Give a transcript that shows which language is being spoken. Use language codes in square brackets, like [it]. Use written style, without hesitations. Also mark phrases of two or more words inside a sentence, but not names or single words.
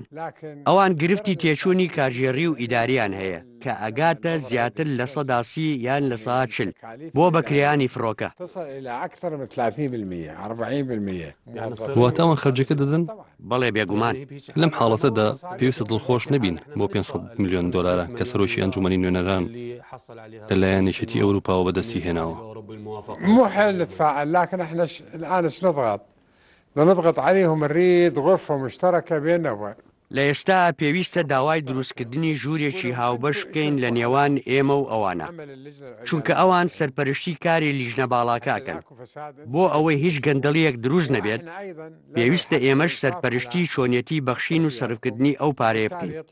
[ckb] ئەوان گرفتی تێچوونی کاژێڕی و ئیداریان هەیە کە ئەگاتە زیاتر لە 130 یان لە 140 بۆ بەکرێیانی فڕۆکە. واتاوان خەرجەکە دەدەن؟ بەڵێ بێگومان. لەم حاڵەتەدا پێویستە دڵخۆش نەبین بۆ 500 ملیۆن دۆلارە کە سەرۆکی ئەنجومەنی نوێنەران لەلایەن یەکێتی ئەوروپاوە بەدەستی هێناوە. [ar] مو حل نتفاعل لكن احنا الان نضغط عليهم نريد غرفة مشتركة بيننا [ckb] لە ئێستا پێویستە داوای دروستکردنی ژوورێکی هاوبەش بکەین لە نێوان ئێمە و ئەوانە، چونکە ئەوان سەرپەرشتی کاری لیژنە باڵاکاکەن. بۆ ئەوەی هیچ گەندەڵیەک دروست نەبێت، پێویستە ئێمەش سەرپەرشتی چۆنیەتی بەخشین و سەرفکردنی ئەو پارەیە بکەین.